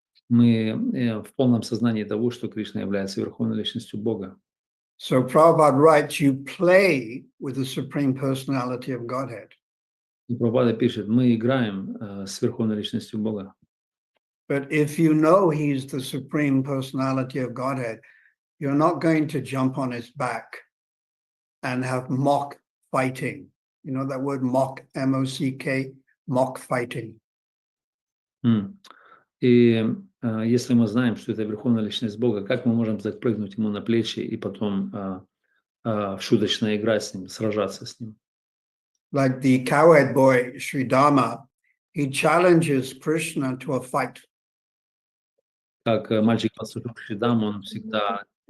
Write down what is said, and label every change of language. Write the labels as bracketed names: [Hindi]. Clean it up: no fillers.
[Russian] Мы в полном сознании того, что Кришна является Верховной Личностью Бога. [English] So Prabhupada writes, you play with the Supreme Personality of Godhead. [Russian] И Прабхупада пишет, мы играем с Верховной Личностью Бога. [English] But if you know he's the Supreme Personality of Godhead, you're not going to jump on his back and have mock fighting. You know that word mock, M-O-C-K, mock fighting. [Russian] И если мы знаем, что это Верховная Личность Бога, как мы можем запрыгнуть ему на плечи и потом шуточно играть с ним, сражаться с ним? [English] Like the cowherd boy Sridharma, he challenges Krishna to a fight. [Russian] Как мальчик пастушок Шридам, он всегда